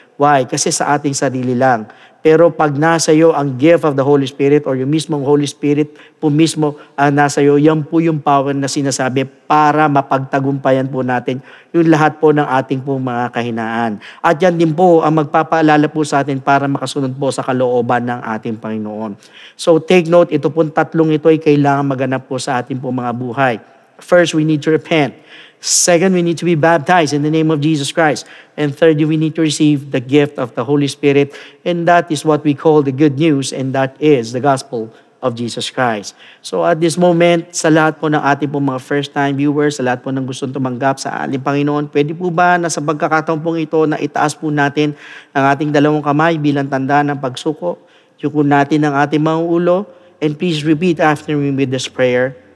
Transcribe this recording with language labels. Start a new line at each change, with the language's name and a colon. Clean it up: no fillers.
Filipino: Why? Kasi sa ating sarili lang. Pero pag nasa iyo ang gift of the Holy Spirit or yung mismong Holy Spirit po mismo ang nasa iyo, yan po yung power na sinasabi para mapagtagumpayan po natin yung lahat po ng ating po mga kahinaan. At yan din po ang magpapaalala po sa atin para makasunod po sa kalooban ng ating Panginoon.
English: So take note,
Filipino: ito pong tatlong ito ay kailangan maganap po sa ating po mga buhay.
English: First, we need to repent. Second, we need to be baptized in the name of Jesus Christ. And thirdly, we need to receive the gift of the Holy Spirit. And that is what we call the good news, and that is the gospel of Jesus Christ. So at this moment,
Filipino: sa lahat po ng ating po mga first-time viewers, sa lahat po ng gustong tumanggap sa ating Panginoon, pwede po ba na sa pagkakataon pong ito na itaas po natin ang ating dalawang kamay bilang tanda ng pagsuko? Yuko natin ang ating mga ulo,
English: and please repeat after me with this prayer.